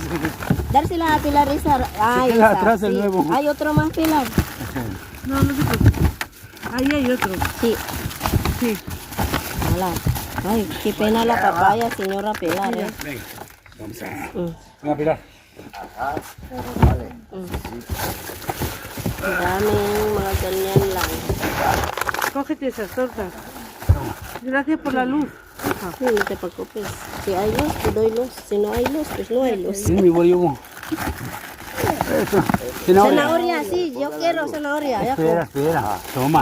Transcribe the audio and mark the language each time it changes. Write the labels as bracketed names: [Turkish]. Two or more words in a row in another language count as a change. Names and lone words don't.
[Spanish] Dársela a Pilar esa. Ay, queda esa, atrás el sí. nuevo. Hay otro más, Pilar. No, no se preocupe. Ahí hay otro. Sí. Sí. Hola. Ay, qué pena la papaya, señora Pilar. Venga, vamos a... Mm. Venga, Pilar. [Filipino] Maraming mga ganyan lang. [Spanish] Cógete esas tortas. Gracias por la luz. hija. Sí, no te preocupes. Si hay luz, te doy luz. Si no hay luz, pues no hay luz. Sí, mi bollo. Eso. Zanahoria. Zanahoria, sí, yo quiero zanahoria. Ya Espera, espera. Toma.